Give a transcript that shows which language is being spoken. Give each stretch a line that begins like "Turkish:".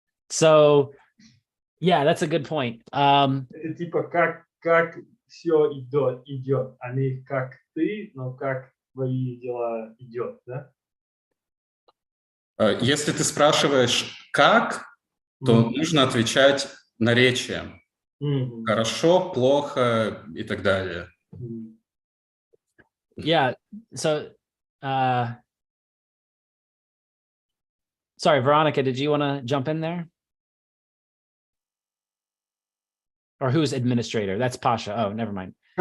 English: So yeah, that's a good point.
Russian: Это типа как все идет, а не как ты, но как твои дела идет, да? Если ты спрашиваешь как, то нужно отвечать наречием. Хорошо, плохо и так далее.
English: Yeah. So, sorry, Veronica, did you want to jump in there? Or who's administrator? That's Pasha. Oh, never mind.